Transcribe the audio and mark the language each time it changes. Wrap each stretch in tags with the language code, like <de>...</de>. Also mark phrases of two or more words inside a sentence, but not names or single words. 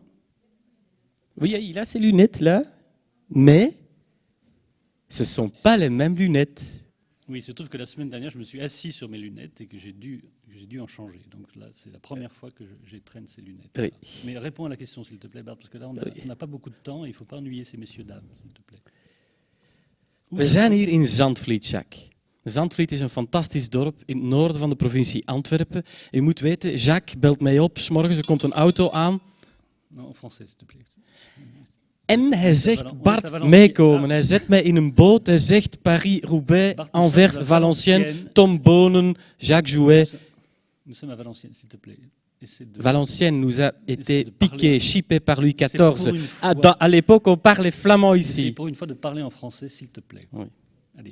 <fr>Oui, il a ses lunettes là, mais ce ne sont pas les mêmes lunettes. Oui, il se trouve que la semaine dernière, je me suis assis sur mes lunettes et que j'ai dû en changer. Donc là, c'est la première fois que j'étraîne ces lunettes. Oui. Mais réponds à la question, s'il te plaît, Bart, parce que là, on n'a pas beaucoup de temps et il ne faut pas ennuyer ces messieurs-dames, s'il te plaît.</fr> <nl>We zijn hier in Zandvliet, Jacques. Zandvliet is een fantastisch dorp in het noorden van de provincie Antwerpen. Je moet weten, Jacques belt mij op, 's morgens er komt een auto aan.</nl> <fr>Non, en français, s'il te plaît.</fr> <nl>En hij zegt, Bart, meekomen. Hij zet mij in een boot. Hij zegt Paris-Roubaix, Anvers, Valenciennes, Tom Bonen, Jacques Jouet.</nl> <fr>Nous sommes à Valenciennes, s'il te plaît. Valenciennes nous a été piqué, chippé par Louis XIV. À l'époque, on parlait flamand ici. Essaye pour une fois de parler en français, s'il te plaît. Oui. Allez.</fr>